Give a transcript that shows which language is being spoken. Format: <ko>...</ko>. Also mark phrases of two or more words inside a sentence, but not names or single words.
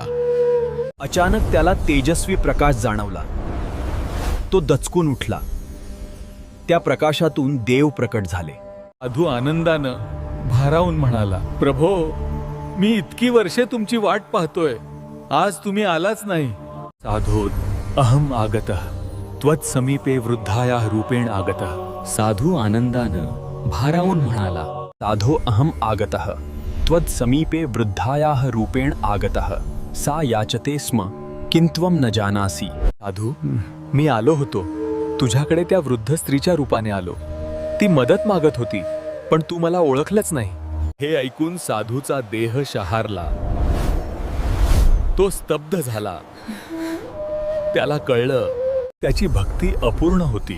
<mr>अचानक त्याला तेजस्वी प्रकाश जाणवला. तो दचकून उठला. त्या प्रकाशातून देव प्रकट झाले. साधू आनंदानं भारावून म्हणाला, प्रभो, मी इतकी वर्षे तुमची वाट पाहतोय. आज तुम्ही आलाच नाही. साधू,</mr> <sa>अहम आगतः त्वत्समीपे वृद्धाया रूपेण आगतः.</sa> <mr>साधू आनंदानं भारावून म्हणाला,</mr> <sa>साधो अहम आगतः त्वत्समीपे वृद्धायाः रूपेण आगतः सा याचते स्म किंत्वं न जानासि.</sa> <mr>साधू, मी आलो होतो. तुझ्याकडे त्या वृद्ध स्त्रीच्या रूपाने आलो. ती मदत मागत होती, पण तू मला ओळखलंच नाही. हे ऐकून साधूचा देह शहारला. तो स्तब्ध झाला. त्याला कळलं त्याची भक्ती अपूर्ण होती.</mr>